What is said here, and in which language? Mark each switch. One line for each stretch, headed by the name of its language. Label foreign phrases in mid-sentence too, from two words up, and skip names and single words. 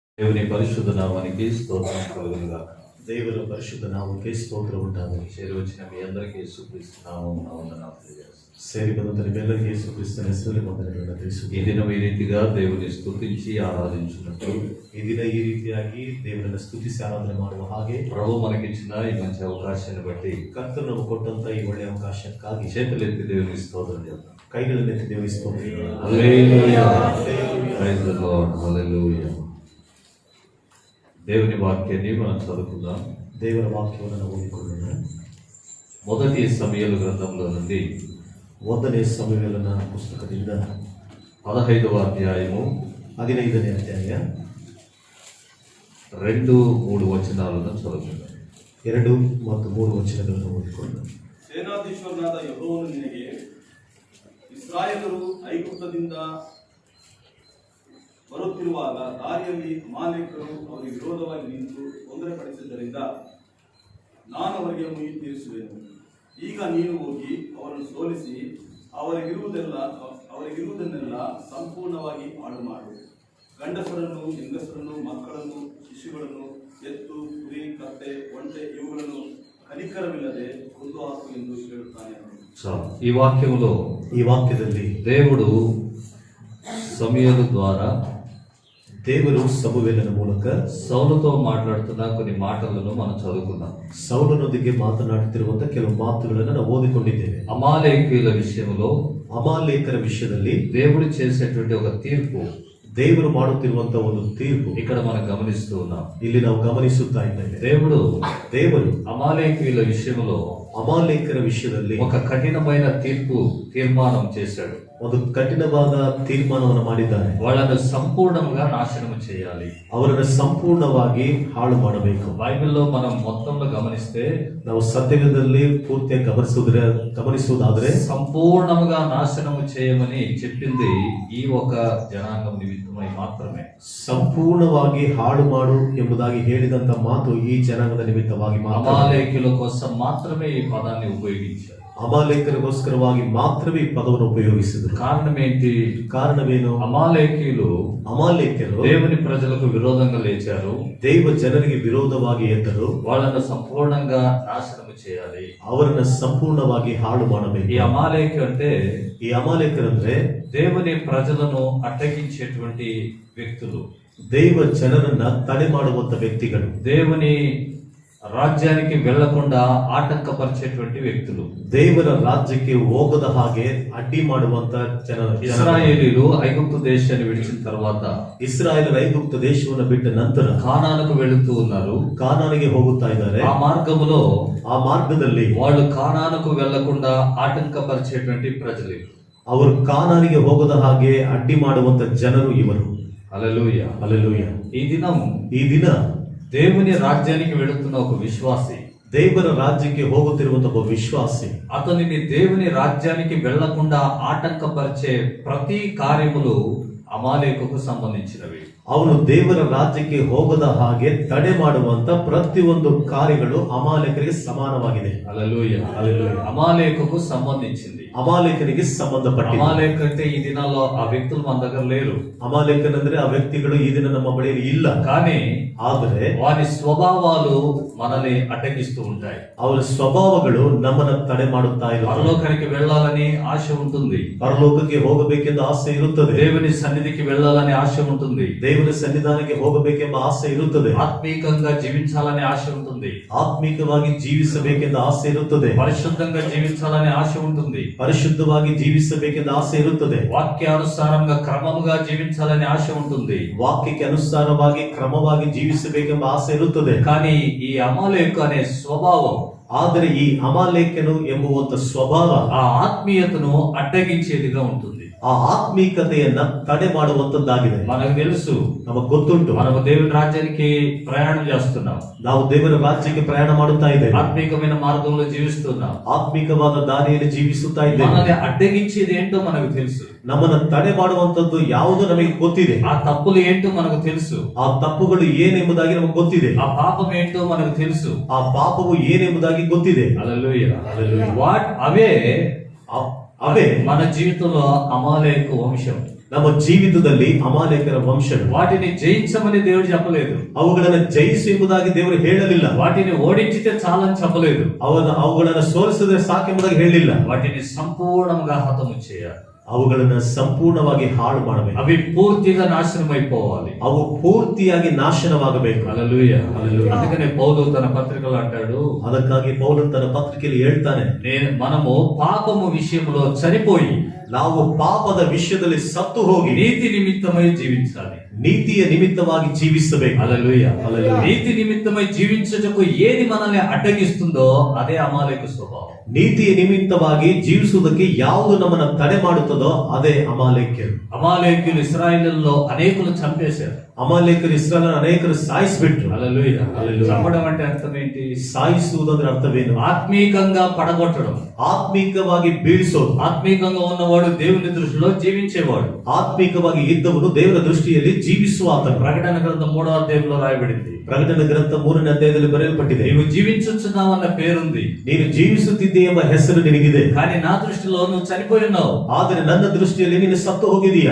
Telugu: దేవుని పరిశుద్ధ నామానికి స్తోత్రం కలుగును గాక.
Kannada: ದೇವರ ಪರಿಶುದ್ಧ ನಾಮಕ್ಕೆ ಸ್ತೋತ್ರ ಉಂಟಾಗಲಿ.
Telugu: చేరి వచ్చిన మీ అందరికీ యేసుక్రీస్తు నామమున వందనాలు తెలియజేస్తున్నాను.
Kannada: ಸೇರಿ ಬಂದ ನಿಮ್ಮೆಲ್ಲರಿಗೂ ಯೇಸು ಕ್ರಿಸ್ತನ ಹೆಸರಲ್ಲಿ ವಂದನೆಗಳನ್ನು
Telugu: ఈ
Kannada: ತಿಳಿಸುತ್ತೇನೆ.
Telugu: దినం ఈ రీతిగా దేవుని స్తుతించి ఆరాధించున్నట్టు
Kannada: ಈ ದಿನ ಈ ರೀತಿಯಾಗಿ ದೇವರನ್ನು ಸ್ತುತಿಸಿ ಆರಾಧನೆ ಮಾಡುವ ಹಾಗೆ
Telugu: ప్రభు మనకిచ్చిన ఈ మంచి అవకాశాన్ని బట్టి
Kannada: ಕರ್ತನು ನಮಗೆ ಕೊಟ್ಟಂತ ಈ ಒಳ್ಳೆಯ ಅವಕಾಶಕ್ಕಾಗಿ
Telugu: చేతులెత్తి దేవునికి స్తోత్రం చేద్దాం.
Kannada: ಕೈಗಳನ್ನೆತ್ತಿ ದೇವರಿಗೆ ಸ್ತೋತ್ರ.
Telugu: హల్లెలూయా.
English: Praise the Lord.
Telugu: హల్లెలూయా. దేవుని వాక్యాన్ని మనం చదువుకుందాం.
Kannada: ದೇವರ ವಾಕ್ಯವನ್ನು ನಾವು ಓದಿಕೊಳ್ಳೋಣ.
Telugu: మొదటి సమూయేలు గ్రంథంలో నుండి
Kannada: 1ನೇ ಸಮುವೇಲನ ಪುಸ್ತಕದಿಂದ
Telugu: 15వ అధ్యాయము
Kannada: 15ನೇ ಅಧ್ಯಾಯ
Telugu: 2-3 వచనాలను చదువుకుందాం.
Kannada: 2 ಮತ್ತು 3 ವಚನಗಳನ್ನು ಓದಿಕೊಳ್ಳೋಣ. ಸೇನಾಧೀಶ್ವರನಾದ ಯೆಹೋವನು ನಿನಗೆ ಇಸ್ರಾಯೇಲರು ಐಗುಪ್ತದಿಂದ ಬರುತ್ತಿರುವಾಗ ದಾರಿಯಲ್ಲಿ ಅಮಾಲೇಕರು ಅವರಿಗೆ ವಿರೋಧವಾಗಿ ನಿಂತು ತೊಂದರೆಪಡಿಸಿದ್ದರಿಂದ ನಾನು ಅವರಿಗೆ ಮುಯ್ಯಿ ತೀರಿಸುವೆನು. ಈಗ ನೀನು ಹೋಗಿ ಅವರನ್ನು ಸೋಲಿಸಿ ಅವರಿಗಿರುವುದನ್ನೆಲ್ಲ ಸಂಪೂರ್ಣವಾಗಿ ಹಾಳು ಮಾಡು. ಗಂಡಸರನ್ನು, ಹೆಂಗಸರನ್ನು, ಮಕ್ಕಳನ್ನು, ಶಿಶುಗಳನ್ನು, ಎತ್ತು, ಕುರಿ, ಕತ್ತೆ, ಒಂಟೆ ಇವುಗಳನ್ನು ಕನಿಕರವಿಲ್ಲದೆ ಕೊಂದು ಹಾಕು ಎಂದು ಹೇಳುತ್ತಾನೆ.
Telugu: ఈ వాక్యంలో
Kannada: ಈ ವಾಕ್ಯದಲ್ಲಿ
Telugu: దేవుడు సమూయేలు ద్వారా
Kannada: ದೇವರು ಸಮುವೇಲನ ಮೂಲಕ
Telugu: సౌలుతో మాట్లాడుతున్న కొన్ని మాటలను మనం చదువుకుందాం.
Kannada: ಸೌಲನೊಂದಿಗೆ ಮಾತನಾಡುತ್ತಿರುವಂತಹ ಕೆಲವು ಮಾತುಗಳನ್ನು ನಾವು ಓದಿಕೊಂಡಿದ್ದೇವೆ.
Telugu: అమాలేకీయుల విషయంలో
Kannada: ಅಮಾಲೇಕರ ವಿಷಯದಲ್ಲಿ
Telugu: దేవుడు చేసేటువంటి ఒక తీర్పు
Kannada: ದೇವರು ಮಾಡುತ್ತಿರುವಂತಹ ಒಂದು ತೀರ್ಪು
Telugu: ఇక్కడ మనం గమనిస్తూ ఉన్నాం.
Kannada: ಇಲ್ಲಿ ನಾವು ಗಮನಿಸುತ್ತಾ ಇದ್ದೇವೆ. ದೇವರು
Telugu: అమాలేకీయుల విషయంలో
Kannada: ಅಮಾಲೇಕರ ವಿಷಯದಲ್ಲಿ
Telugu: ఒక కఠినమైన తీర్మానం చేశాడు.
Kannada: ಒಂದು ಕಠಿಣವಾದ ತೀರ್ಮಾನವನ್ನು ಮಾಡಿದ್ದಾರೆ.
Telugu: వాళ్ళను సంపూర్ణంగా నాశనం చేయాలి,
Kannada: ಅವರನ್ನು ಸಂಪೂರ್ಣವಾಗಿ ಹಾಳು ಮಾಡಬೇಕು.
Telugu: బైబిల్లో మనం మొత్తంలో గమనిస్తే
Kannada: ನಾವು ಸತ್ಯವೇದದಲ್ಲಿ ಪೂರ್ತಿಯಾಗಿ ಗಮನಿಸುವುದಾದ್ರೆ
Telugu: సంపూర్ణంగా నాశనం చేయమని చెప్పింది ఈ ఒక జనాంగం నిమిత్తమై మాత్రమే.
Kannada: ಸಂಪೂರ್ಣವಾಗಿ ಹಾಳು ಮಾಡು ಎಂಬುದಾಗಿ ಹೇಳಿದಂತ ಮಾತು ಈ ಜನಾಂಗದ ನಿಮಿತ್ತವಾಗಿ
Telugu: అమాలేకీయుల కోసం మాత్రమే ఈ పదాన్ని ఉపయోగించారు.
Kannada: ಅಮಾಲೇಕರಿಗೋಸ್ಕರವಾಗಿ ಮಾತ್ರವೇ ಈ ಪದವನ್ನು ಉಪಯೋಗಿಸಿದರು.
Telugu: కారణం ఏంటి?
Kannada: ಕಾರಣವೇನು?
Telugu: అమాలేకీయులు దేవుని ప్రజలకు విరోధంగా లేచారు,
Kannada: ದೈವ ಜನರಿಗೆ ವಿರೋಧವಾಗಿ ಎದ್ದರು.
Telugu: వాళ్ళను సంపూర్ణంగా నాశనం చేయాలి,
Kannada: ಅವರನ್ನು ಸಂಪೂರ್ಣವಾಗಿ ಹಾಳು ಮಾಡಬೇಕು.
Telugu: ఈ అమాలేకి అంటే
Kannada: ಈ ಅಮಾಲೇಕರಂದ್ರೆ
Telugu: దేవుని ప్రజలను అడ్డగించేటువంటి వ్యక్తులు,
Kannada: ದೈವ ಜನರನ್ನ ತಡೆ ಮಾಡುವಂತ ವ್ಯಕ್ತಿಗಳು,
Telugu: దేవుని రాజ్యానికి వెళ్లకుండా ఆటంకపరిచేటువంటి వ్యక్తులు,
Kannada: ದೇವರ ರಾಜ್ಯಕ್ಕೆ ಹೋಗದ ಹಾಗೆ ಅಡ್ಡಿ ಮಾಡುವಂತ ಜನರು.
Telugu: ఇశ్రాయేలీయులు ఐగుప్తు దేశాన్ని విడిచిన తర్వాత
Kannada: ಇಸ್ರಾಯೇಲರು ಐಗುಪ್ತ ದೇಶವನ್ನು ಬಿಟ್ಟ ನಂತರ
Telugu: కానానుకు వెళుతూ ఉన్నారు.
Kannada: ಕಾನಾನಿಗೆ ಹೋಗುತ್ತಾ ಇದ್ದಾರೆ.
Telugu: ఆ మార్గದಲ್ಲಿ వాళ్ళు కానానుకు వెళ్లకుండా ఆటంకపరిచేటువంటి ప్రజలు,
Kannada: ಅವರು ಕಾನಾನಿಗೆ ಹೋಗದ ಹಾಗೆ ಅಡ್ಡಿ ಮಾಡುವಂತ ಜನರು ಇವರು.
Telugu: హల్లెలూయా.
Kannada: ಹಲ್ಲೆಲೂಯಾ.
Telugu: ఈ ದಿನ దేవుని రాజ్యానికి వెళుతున్న ఒక విశ్వాసి,
Kannada: ದೇವರ ರಾಜ್ಯಕ್ಕೆ ಹೋಗುತ್ತಿರುವಂತಹ ಒಬ್ಬ ವಿಶ್ವಾಸಿ,
Telugu: అతనిని దేవుని రాజ్యానికి వెళ్లకుండా ఆటంకపరిచే ప్రతి కార్యములు అమాలేకుకు సంబంధించినవి.
Kannada: ಅವನು ದೇವರ ರಾಜ್ಯಕ್ಕೆ ಹೋಗದ ಹಾಗೆ ತಡೆ ಮಾಡುವಂತ ಪ್ರತಿಯೊಂದು ಕಾರ್ಯಗಳು ಅಮಾಲೇಕರಿಗೆ ಸಮಾನವಾಗಿದೆ.
Telugu: హల్లెలూయా. అమాలేకుకు సంబంధించింది,
Kannada: ಅಮಾಲೇಕನಿಗೆ ಸಂಬಂಧಪಟ್ಟಿದೆ.
Telugu: అమాలేక్ అంటే ఈ దినాల్లో ఆ వ్యక్తులు మన దగ్గర లేరు.
Kannada: ಅಮಾಲೇಕನಂದ್ರೆ ಆ ವ್ಯಕ್ತಿಗಳು ಈ ದಿನ ನಮ್ಮ ಬಳಿಯಲ್ಲಿ ಇಲ್ಲ.
Telugu: కానీ
Kannada: ಆದರೆ
Telugu: వారి స్వభావాలు మనల్ని అడ్డగిస్తూ ఉంటాయి.
Kannada: ಅವರ ಸ್ವಭಾವಗಳು ನಮ್ಮನ್ನ ತಡೆ ಮಾಡುತ್ತಾ ಇರುತ್ತವೆ.
Telugu: పరలోకానికి వెళ్ళాలని ఆశ ఉంటుంది,
Kannada: ಪರಲೋಕಕ್ಕೆ ಹೋಗಬೇಕೆಂದು ಆಸೆ ಇರುತ್ತದೆ.
Telugu: దేవుని సన్నిధికి వెళ్ళాలని ఆశ ఉంటుంది,
Kannada: ದೇವರ ಸನ್ನಿಧಾನಕ್ಕೆ ಹೋಗಬೇಕೆಂಬ ಆಸೆ ಇರುತ್ತದೆ.
Telugu: ఆత్మీకంగా జీవించాలని ఆశ ఉంటుంది,
Kannada: ಆತ್ಮಿಕವಾಗಿ ಜೀವಿಸಬೇಕೆಂದು ಆಸೆ ಇರುತ್ತದೆ.
Telugu: పరిశుద్ధంగా జీవించాలని ఆశ ఉంటుంది,
Kannada: ಪರಿಶುದ್ಧವಾಗಿ ಜೀವಿಸಬೇಕೆಂದು ಆಸೆ ಇರುತ್ತದೆ.
Telugu: వాక్యానుసారంగా క్రమముగా జీవించాలని ఆశ ఉంటుంది,
Kannada: ವಾಕ್ಯಕ್ಕೆ ಅನುಸಾರವಾಗಿ ಕ್ರಮವಾಗಿ ಜೀವಿಸಬೇಕೆಂಬ ಆಸೆ ಇರುತ್ತದೆ.
Telugu: కానీ ఈ అమాలేకు అనే స్వభావం,
Kannada: ಆದರೆ ಈ ಅಮಾಲೇಕನು ಎಂಬುವಂತ ಸ್ವಭಾವ
Telugu: ఆ ఆత్మీయతను అడ్డగించేదిగా ఉంటుంది.
Kannada: ಆ ಆತ್ಮೀಕತೆಯನ್ನ ತಡೆ ಮಾಡುವಂತದ್ದಾಗಿದೆ.
Telugu: మనకు తెలుసు,
Kannada: ನಮಗೆ ಗೊತ್ತುಂಟು,
Telugu: మనము దేవుని రాజ్యానికి ప్రయాణం చేస్తున్నాం,
Kannada: ನಾವು ದೇವರ ರಾಜ್ಯಕ್ಕೆ ಪ್ರಯಾಣ ಮಾಡುತ್ತಾ ಇದ್ದೇವೆ,
Telugu: ఆత్మీకమైన మార్గంలో జీవిస్తున్నాం,
Kannada: ಆತ್ಮಿಕವಾದ ದಾರಿಯಲ್ಲಿ ಜೀವಿಸುತ್ತಾ ಇದ್ದೇವೆ.
Telugu: మనల్ని అడ్డగించేది ఏంటో మనకు తెలుసు,
Kannada: ನಮ್ಮನ್ನ ತಡೆ ಮಾಡುವಂತದ್ದು ಯಾವುದು ನಮಗೆ ಗೊತ್ತಿದೆ.
Telugu: ఆ తప్పులు ఏంటో మనకు తెలుసు,
Kannada: ಆ ತಪ್ಪುಗಳು ಏನೆಂಬುದಾಗಿ ನಮಗೆ ಗೊತ್ತಿದೆ.
Telugu: ఆ పాపం ఏంటో మనకు తెలుసు,
Kannada: ಆ ಪಾಪವು ಏನೆಂಬುದಾಗಿ ಗೊತ್ತಿದೆ.
Telugu: హల్లెలూయా.
Kannada: హల్లెలూయా.
Telugu: అవే
Kannada: ಅವೇ
Telugu: మన జీవితంలో అమాలేకు వంశం.
Kannada: ನಮ್ಮ ಜೀವಿತದಲ್ಲಿ ಅಮಾಲೇಕರ ವಂಶಗಳು,
Telugu: వాటిని జయించమని దేవుడు చెప్పలేదు.
Kannada: ಅವುಗಳನ್ನು ಜಯಿಸು ಎಂಬುದಾಗಿ ದೇವರು ಹೇಳಲಿಲ್ಲ.
Telugu: వాటిని ఓడించితే చాలని చెప్పలేదు.
Kannada: ಅವುಗಳನ್ನು ಸೋಲಿಸಿದ್ರೆ ಸಾಕೆಂಬುದಾಗಿ ಹೇಳಲಿಲ್ಲ.
Telugu: వాటిని సంపూర్ణంగా హతము చేయాలి.
Kannada: ಅವುಗಳನ್ನ ಸಂಪೂರ್ಣವಾಗಿ ಹಾಳು ಮಾಡಬೇಕು.
Telugu: అవి పూర్తిగా నాశనం అయిపోవాలి.
Kannada: ಅವು ಪೂರ್ತಿಯಾಗಿ ನಾಶನವಾಗಬೇಕು.
Telugu: హల్లెలూయా. అందుకనే పౌలు తన పత్రికలో అంటాడు,
Kannada: ಅದಕ್ಕಾಗಿ ಪೌಲನು ತನ್ನ ಪತ್ರಿಕೆಯಲ್ಲಿ ಹೇಳ್ತಾನೆ,
Telugu: మనము పాపము విషయంలో చనిపోయి
Kannada: ನಾವು ಪಾಪದ ವಿಷಯದಲ್ಲಿ ಸತ್ತು ಹೋಗಿ
Telugu: నీతి నిమిత్తమై జీవించాలి.
Kannada: ನೀತಿಯ ನಿಮಿತ್ತವಾಗಿ ಜೀವಿಸಬೇಕು.
Telugu: హల్లెలూయా. నీతి నిమిత్తమై జీవించుటకు ఏది మనల్ని అడ్డగిస్తుందో అదే అమాలేకు స్వభావం.
Kannada: ನೀತಿಯ ನಿಮಿತ್ತವಾಗಿ ಜೀವಿಸುವುದಕ್ಕೆ ಯಾವುದು ನಮ್ಮನ್ನ ತಡೆ ಮಾಡುತ್ತದೋ ಅದೇ ಅಮಾಲೇಕ್ಯರು.
Telugu: అమాలేకులు ఇశ్రాయేలులో అనేకులు చంపేశారు.
Kannada: ಅಮಾಲೇಕರು ಇಸ್ರಾಯೇಲ್ ಅನೇಕರು ಸಾಯಿಸಿಬಿಟ್ರು.
Telugu: హల్లెలూయా. చంపడం అంటే అర్థం ఏంటి?
Kannada: ಸಾಯಿಸುವುದಂದ್ರೆ ಅರ್ಥವೇನು?
Telugu: ఆత్మీకంగా పడగొట్టడం,
Kannada: ಆತ್ಮಿಕವಾಗಿ ಬೀಳಿಸೋದು.
Telugu: ఆత్మీకంగా ఉన్నవాడు దేవుని దృష్టిలో జీవించేవాడు.
Kannada: ಆತ್ಮಿಕವಾಗಿ ಇದ್ದವನು ದೇವರ ದೃಷ್ಟಿಯಲ್ಲಿ ಜೀವಿಸುವ ಆತನು.
Telugu: ప్రకటన గ్రంథం 3వ అధ్యాయంలో రాయబడింది,
Kannada: ಪ್ರಕಟಣೆ ಗ್ರಂಥ 3ನೇ ಅಧ್ಯಾಯದಲ್ಲಿ ಬರೆಯಲ್ಪಟ್ಟಿದೆ,
Telugu: నీవు జీవించుచున్నావన్న పేరుంది,
Kannada: ನೀನು ಜೀವಿಸುತ್ತಿದ್ದೆ ಎಂಬ ಹೆಸರು ನಿನಗಿದೆ,
Telugu: కానీ నా దృష్టిలో నువ్వు చనిపోయి ఉన్నావు.
Kannada: ಆದರೆ ನನ್ನ ದೃಷ್ಟಿಯಲ್ಲಿ ನೀನು ಸತ್ತು ಹೋಗಿದೀಯಾ.